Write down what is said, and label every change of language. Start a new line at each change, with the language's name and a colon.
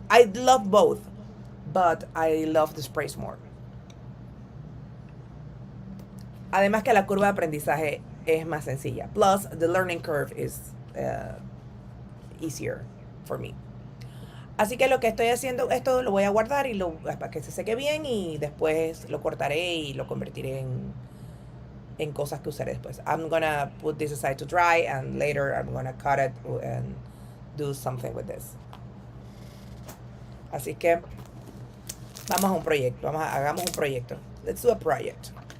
English: I love both, but I love the sprays more.
Spanish: Además que la curva de aprendizaje es más sencilla.
English: Plus, the learning curve is easier for me.
Spanish: Así que lo que estoy haciendo, esto lo voy a guardar y para que se seque bien, y después lo cortaré y lo convertiré en cosas que usaré después.
English: I'm gonna put this aside to dry, and later I'm gonna cut it and do something with this.
Spanish: Así que vamos a un proyecto, hagamos un proyecto.
English: Let's do a project.